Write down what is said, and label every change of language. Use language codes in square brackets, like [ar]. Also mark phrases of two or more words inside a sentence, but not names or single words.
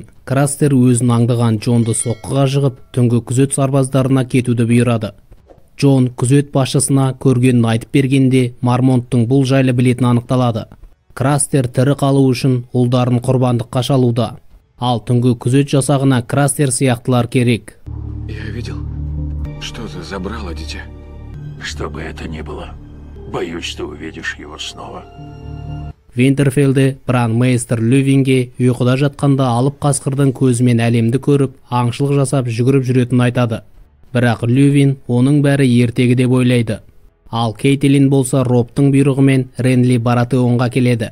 [kk] Крастер өзін аңдыған Джонды соққыға жығып, түнгі күзет сарбаздарына кетуді бұйырады. Джон күзет басшысына көргенін айтып бергенде Мармонттың бұл жайлы білетін анықталады. Крастер тірі қалу үшін ұлдарын құрбандыққа шалуда. Ал түнгі күзет жасағына Крастер сияқтылар керек. [ru] Я видел, что-то забрало дитя. Что бы это ни было, боюсь, что увидишь его снова. [kk] Винтерфелді Бранмейстер Левинге ұйқыда жатқанда алып қасқырдың көзімен әлемді көріп, аңшылық жасап жүгіріп жүретін айтады. Бірақ Левин оның бәрі ертегі деп ойлайды. Ал Кейтилин болса Робтың бұйрығымен Ренли Баратеонға келеді.